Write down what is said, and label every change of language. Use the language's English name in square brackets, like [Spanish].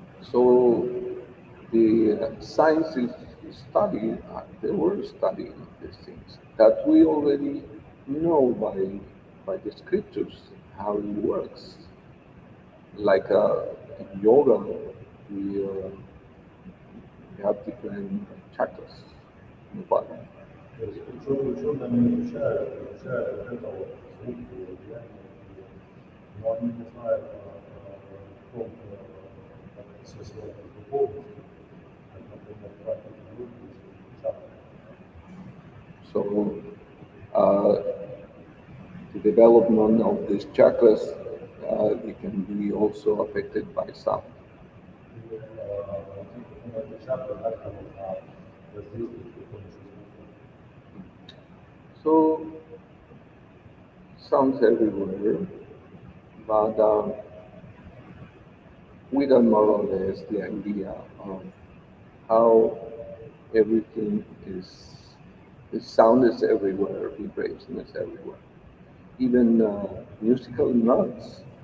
[English] So the scientists they were studying these things that we already know by the scriptures how it works. Like in yoga, we have different chakras in the body. [Russian] То есть ученые они изучают вот это вот звук, его влияние, но они не знают о том, как это все связано с духовностью, как, например, практика йоги, есть чакры. [English] So uh, the development of these chakras, it can be also affected by sound. [Russian] И эти чакры также можно воздействовать при помощи звука. [English] So sounds everywhere, but we don't more or less the idea of how everything is. The sound is everywhere, vibration is everywhere. Even musical notes.